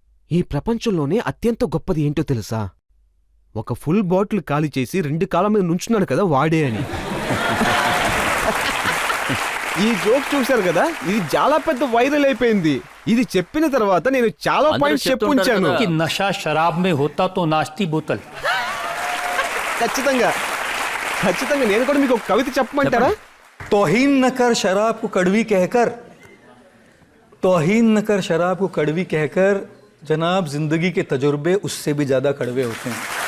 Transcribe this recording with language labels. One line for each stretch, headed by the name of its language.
Telugu: ఈ ప్రపంచంలోనే అత్యంత గొప్పది ఏంటో తెలుసా? ఒక ఫుల్ బాటిల్ ఖాళీ చేసి 2 కాళ్ళ మీద నుంచున్నాడు కదా వాడే అని. ఈ జోక్ చూశారు కదా, ఇది చాలా పెద్ద వైరల్ అయిపోయింది. ఇది చెప్పిన తర్వాత నేను చాలా పాయింట్స్ చెప్పుంచాను.
Hindi: कि नशा शराब में होता तो नाश्ती बोतल.
Telugu: ఖచ్చితంగా నేను కూడా మీకు ఒక కవిత చెప్పమంటారా?
Hindi: तौहीन न कर शराब को कड़वी कहकर, तौहीन न कर शराब को कड़वी कहकर, जनाब जिंदगी के तजुर्बे उससे भी ज्यादा कड़वे होते हैं.